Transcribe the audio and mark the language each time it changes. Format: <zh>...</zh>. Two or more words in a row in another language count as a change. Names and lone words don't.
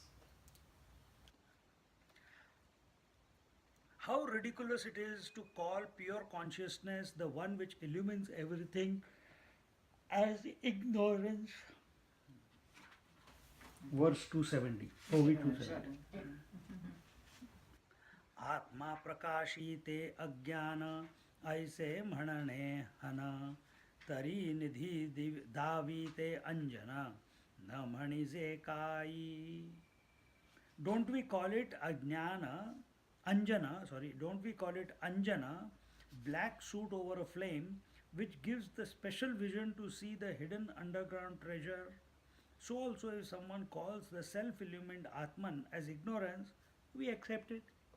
<en>How ridiculous it is to call pure consciousness, the one which illumines everything, as ignorance. Verse 270. OV 270.</en> <mr>आत्मा प्रकाशीते अज्ञान ऐसे म्हणणे हन तरी निधि दावीते अंजना न म्हणिजे काई.</mr> <en>Don't we call it ajnana, anjana, don't we call it anjana, black suit over a flame, which gives the special vision to see the hidden underground treasure? So also if someone calls the self-illumined Atman as ignorance, we accept it.</en>